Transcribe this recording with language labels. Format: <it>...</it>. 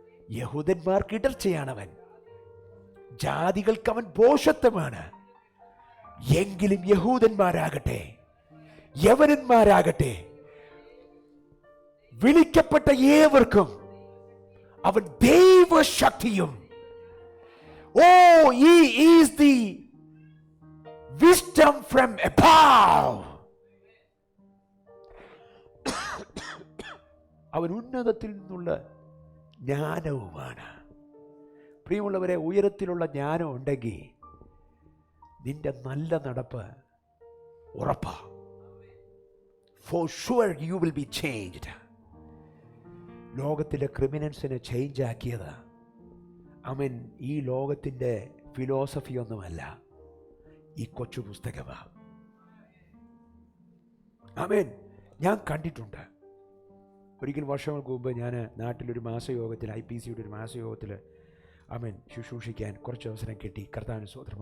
<ml>യഹൂദന്മാർക്ക് ഇടർച്ചയാണവൻ, ജാതികൾക്ക് അവൻ ഭോഷത്വമാണ്. എങ്കിലും യഹൂദന്മാരാകട്ടെ യവനന്മാരാകട്ടെ വിളിക്കപ്പെട്ട ഏവർക്കും അവൻ ദൈവശക്തിയും.</ml> <en>he is the wisdom from above.</en> <ml>അവൻ ഉന്നതത്തിൽ നിന്നുള്ള ജ്ഞാനവുമാണ്. പ്രിയമുള്ളവരെ, ഉയരത്തിലുള്ള ജ്ഞാനം ഉണ്ടെങ്കിൽ നിന്റെ നല്ല നടപ്പ് ഉറപ്പാ.</ml> <en>For sure you will be changed.</en> <ml>ലോകത്തിലെ ക്രിമിനൽസിനെ ചേഞ്ച് ആക്കിയത് ഈ ലോകത്തിൻ്റെ ഫിലോസഫി ഒന്നുമല്ല, ഈ കൊച്ചു പുസ്തകമാണ്. ഞാൻ കണ്ടിട്ടുണ്ട്. ഒരിക്കൽ വർഷങ്ങൾക്ക് മുമ്പ് ഞാൻ നാട്ടിലൊരു മാസയോഗത്തിൽ, IPCയുടെ ഒരു മാസയോഗത്തിൽ ശുശ്രൂഷിക്കാൻ കുറച്ച് അവസരം കിട്ടി. കർത്താവിന് സ്തോത്രം.</ml>